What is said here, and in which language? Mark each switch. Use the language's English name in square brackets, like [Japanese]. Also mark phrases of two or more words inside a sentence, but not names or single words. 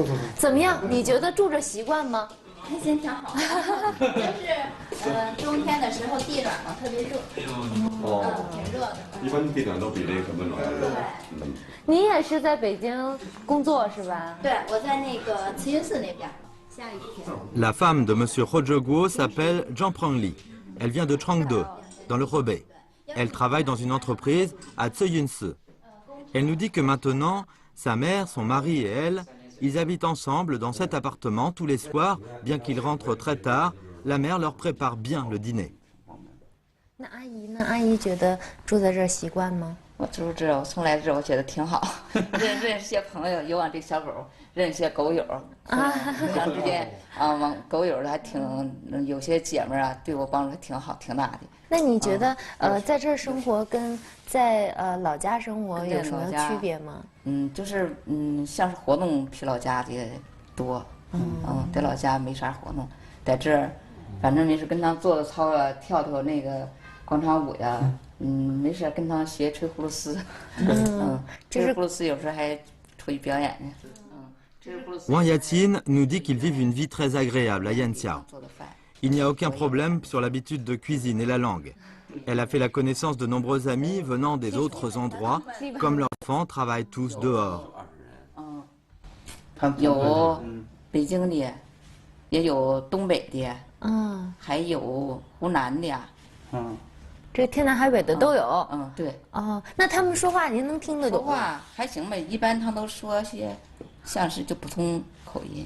[Chinese] 怎么样？你觉得住着习惯吗？还行，挺好。就是冬天的时候地暖嘛，特别热。挺热的。一般地暖都比这个温暖。对。你也是在北京工作是吧？对，我在那个慈云寺那边。下雨天。 [French] La femme de Monsieur Rojoguo s'appelle Zhang Prangli. Elle vient de Changde, dans le Hebei. Elle travaille dans une entreprise à Tsuyunsi. Elle nous dit que maintenant, sa mère, son mari et elle, ils habitent ensemble dans cet appartement tous les soirs, bien qu'ils rentrent très tard. La mère leur prépare bien le dîner. [Chinese] 那阿姨呢？阿姨觉得住在这儿习惯吗？我住这，我从来这我觉得挺好，认识些朋友，有往这小狗，认识些狗友，互相之间往狗友的还挺，有些姐们啊对我帮助还挺好，挺大的。那你觉得在这儿生活跟在老家生活有什么区别吗？就是像是活动比老家的多，在老家没啥活动，在这儿，反正没事跟他做操啊，跳那个广场舞呀。没事跟他学吹葫芦丝，吹葫芦丝有时候还出去表演呢。 [French] Wang Yatin nous dit qu'ils vivent une vie très agréable à Yanxiao. Il n'y a aucun problème sur l'habitude de cuisine et la langue. Elle a fait la connaissance de nombreux amis venant des autres endroits, comme leurs enfants travaillent tous dehors. [Chinese] 有北京的，也有东北的，还有湖南的，这天南海北的都有。对。那他们说话您能听得懂？说话还行呗，一般他都说些像是就普通口音。